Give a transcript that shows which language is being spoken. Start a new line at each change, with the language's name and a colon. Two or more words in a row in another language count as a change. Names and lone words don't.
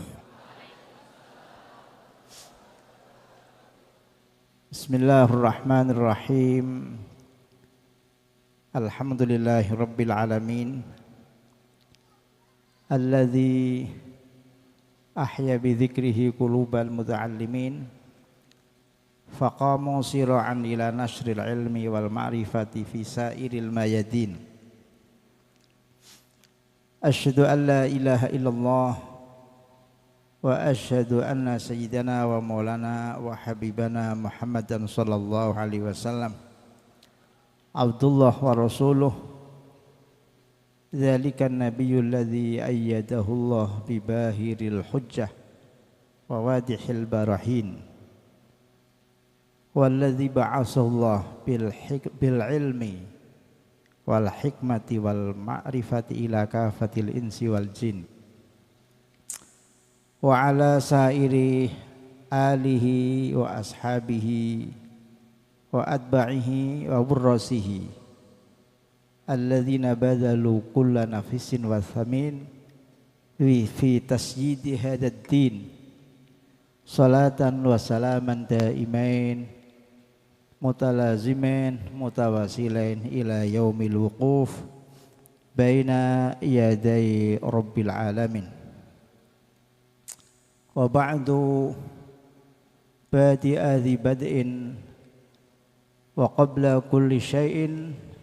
Arabic: Bismillahirrahmanirrahim. الحمد لله رب العالمين. الذي أحيا بذكره قلوب المتعلمين. فقاموا سراعا إلى نشر العلم والمعرفة في سائر الميادين. أشهد أن لا إله إلا الله وأشهد أن سيدنا ومولانا وحبيبنا محمدا صلى الله عليه وسلم عبد الله ورسوله ذلك النبي الذي أيده الله بباهر الحجة وواضح البراهين والذي بعثه الله بالعلم والحكمة والمعرفة إلى كافة الإنس والجن وعلى سائر آله وأصحابه وأتباعه وحراسه الذين بذلوا كل نفيس وثمين في تشييد هذا الدين صلاة وسلاما دائمين متلازمين متواصلين إلى يوم الوقوف بين يدي رب العالمين. وبعد بديع ذي بدء وقبل كل شيء